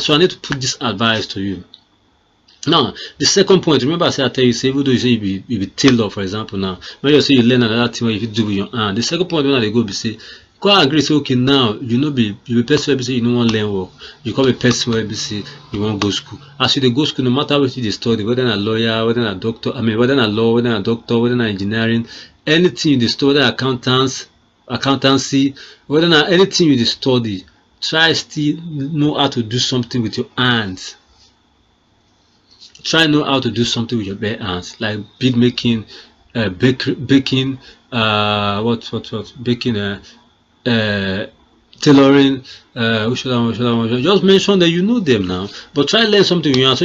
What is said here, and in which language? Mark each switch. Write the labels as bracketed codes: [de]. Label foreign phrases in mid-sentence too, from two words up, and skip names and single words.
[pcm] So I need to put this advice to you. Now, the second point, remember I said I tell you, say even though you say you be tailor, for example, now, when you say you learn another thing what you do with your hand, the second point when they go be say, go agree say okay now you be person wey be say you no wan learn work, you come a person wey be say you wan go school. As you dey go school, no matter wetin you dey study, whether na lawyer, whether na doctor, whether na law, whether na doctor, whether na engineering, anything you dey study, whether accountancy, whether na anything you dey study, try still know how to do something with your hands. Try know how to do something with your bare hands, like bead making, baking, baking, tailoring, just mention that you know them now, but try learn something with your hands.